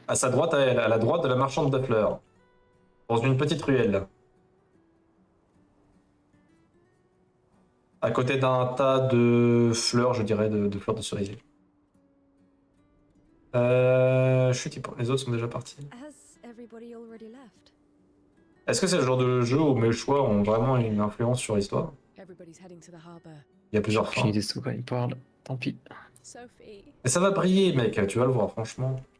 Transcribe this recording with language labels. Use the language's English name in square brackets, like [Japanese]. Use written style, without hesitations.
[French] À sa droite à elle, à la droite de la marchande de fleurs. Dans une petite ruelle. À côté d'un tas de fleurs, je dirais, de fleurs de cerisier. Je suis type. Les autres sont déjà partis. [English] Has everybody already left? [French] Est-ce que c'est le genre de jeu où mes choix ont vraiment une influence sur l'histoire? [English] Everybody's heading to the harbour. [French] Il y a plusieurs J'ai fins. une idée de quoi il parle. Tant pis. Sophie. Mais ça va briller, mec, tu vas le voir, franchement.